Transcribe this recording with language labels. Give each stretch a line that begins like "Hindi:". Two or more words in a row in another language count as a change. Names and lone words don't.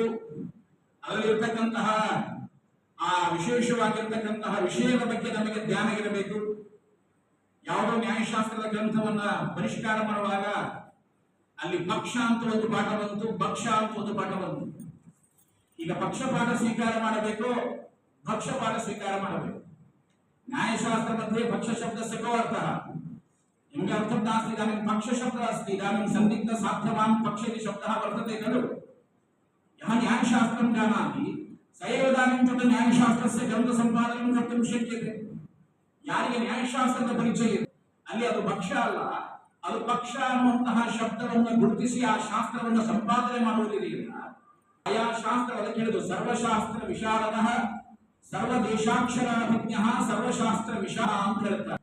Kannada: ಅದರಲ್ಲಿರ್ತಕ್ಕಂತಹ ಆ ವಿಶೇಷವಾಗಿರ್ತಕ್ಕಂತಹ ವಿಷಯದ ಬಗ್ಗೆ ನಮಗೆ ಜ್ಞಾನ ಇರಬೇಕು. ಯಾವುದೋ ನ್ಯಾಯಶಾಸ್ತ್ರದ ಗ್ರಂಥವನ್ನ ಪರಿಷ್ಕಾರ ಮಾಡುವಾಗ ಅಲ್ಲಿ ಪಕ್ಷ ಅಂತ ಒಂದು ಪಾಠ ಬಂತು, ಭಕ್ಷ ಅಂತ ಒಂದು ಪಾಠ ಬಂತು. ಈಗ ಪಕ್ಷಪಾಠ ಸ್ವೀಕಾರ ಮಾಡಬೇಕು, ಭಕ್ಷಪಾಠ ಸ್ವೀಕಾರ ಮಾಡಬೇಕು.
Sanskrit: न्यायशास्त्र मध्ये पक्ष शब्द से को अर्थ निम्गे अर्थं नास्ति, इदानीं पक्ष शब्दः अस्ति, इदानीं सन्दिग्ध साध्यवान् पक्ष इति शब्दः वर्तते खलु. यः न्यायशास्त्रं जानाति स एव इदानीं तत् न्यायशास्त्रस्य ग्रन्थसम्पादनं कर्तुं शक्यते.
Kannada: ಯಾರಿಗೆ ನ್ಯಾಯಶಾಸ್ತ್ರದ ಪರಿಚಯ ಇದೆ ಅಲ್ಲಿ ಅದು ಪಕ್ಷ ಅಲ್ಲ, ಅದು ಪಕ್ಷ ಅನ್ನುವಂತಹ ಶಬ್ದವನ್ನು ಗುರುತಿಸಿ ಆ ಶಾಸ್ತ್ರವನ್ನು ಸಂಪಾದನೆ ಮಾಡುವುದಿಲ್ಲ. ಆಯಾ ಶಾಸ್ತ್ರ ಅದಕ್ಕೆ ಹೇಳಿದ್ದು
Sanskrit: ಸರ್ವಶಾಸ್ತ್ರ ವಿಶಾರದಃ ಸರ್ವದೇಶಾಕ್ಷರಾಭಿಜ್ಞಃ ಸರ್ವಶಾಸ್ತ್ರ ವಿಶಾರ
Kannada: ಅಂತ ಹೇಳ್ತಾರೆ.